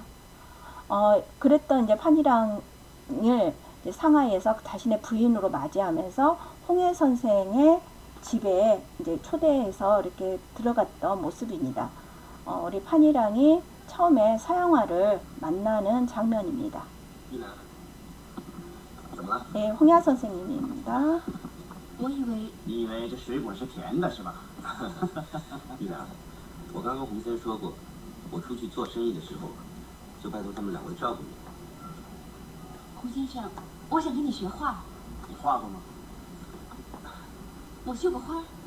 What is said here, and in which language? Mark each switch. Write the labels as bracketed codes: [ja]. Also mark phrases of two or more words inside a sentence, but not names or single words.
[ko] 그랬던 이제 판이랑을 이제 상하이에서 자신의 부인으로 맞이하면서 홍해 선생의 집에 이제 초대해서 이렇게 들어갔던 모습입니다. 우리 판이랑이 처음에 서양화를 만나는 장면입니다. 네, 홍야 선생님입니다. [zh] 我以为这水果是甜的是吧？玉良，我刚跟洪森说过，我出去做生意的时候，就拜托他们两位照顾你。洪先生，我想跟你学画。你画过吗？我绣过花。